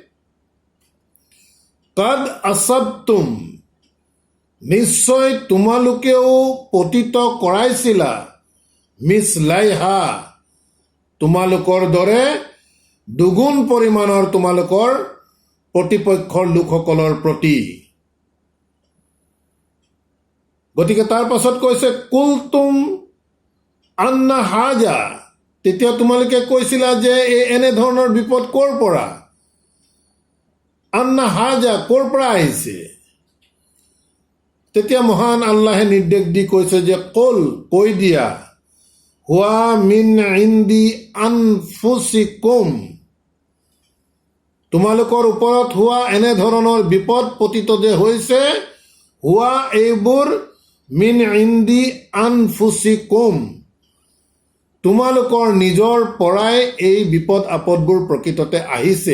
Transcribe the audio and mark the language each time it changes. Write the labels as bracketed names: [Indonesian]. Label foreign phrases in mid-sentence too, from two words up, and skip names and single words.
[Arabic] قد أصبتم, [Assamese] নিশ্চয় তোমালোকেও পতিত কৰাইছিলা, মিছলাইহা, তোমালোকৰ দৰে দুগুণ পৰিমাণৰ তোমালোকৰ প্ৰতিপক্ষৰ লোকসকলৰ প্ৰতি। গতিকে তাৰ পাছত কৈছে [Arabic] قلتم أنى هذا, [Assamese] তেতিয়া তোমালোকে কৈছিলা যে এনেধৰণৰ বিপদ ক'ৰ পৰা, [Arabic] أنى هذا [Assamese] ক'ৰ পৰা আহিছে। তেতিয়া মহান আল্লাহে নিৰ্দেশ দি কৈছে যে কৈ দিয়া, [Arabic] هو من عند أنفسكم, [Assamese] তোমালোকৰ ওপৰত হোৱা এনেধৰণৰ বিপদ পতিত যে হৈছে, হুৱা এইবোৰ [Arabic] من عند أنفسكم, [Assamese] তোমালোকৰ নিজৰ পৰাই এই বিপদ আপদবোৰ প্ৰকৃততে আহিছে।